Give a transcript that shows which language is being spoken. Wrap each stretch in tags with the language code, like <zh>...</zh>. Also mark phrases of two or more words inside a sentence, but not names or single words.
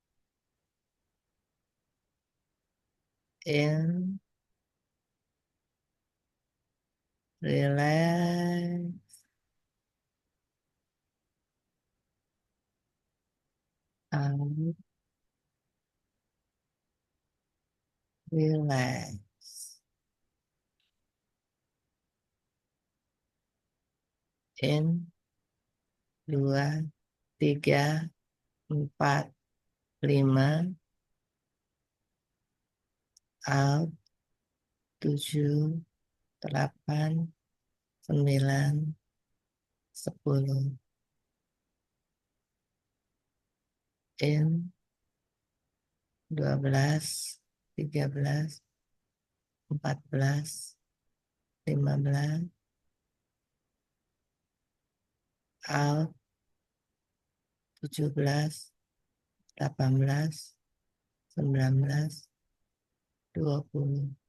<en>In, relax, out, relax. In,</en> <id>dua, tiga, empat, lima, out, tujuh, delapan, sembilan, sepuluh.</id> <en>In, 12, 13, 14, 15, out, 17, 18, 19, 20.</en>